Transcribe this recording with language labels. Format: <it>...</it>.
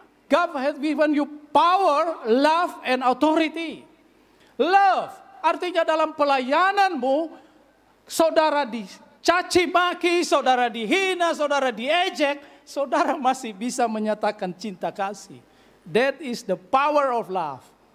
<en>God has given you power, love, and authority.</en> <id>Love artinya dalam pelayananmu, saudara dicaci maki, saudara dihina, saudara diejek, saudara masih bisa menyatakan cinta kasih.</id> <en>That is the power of love.</en>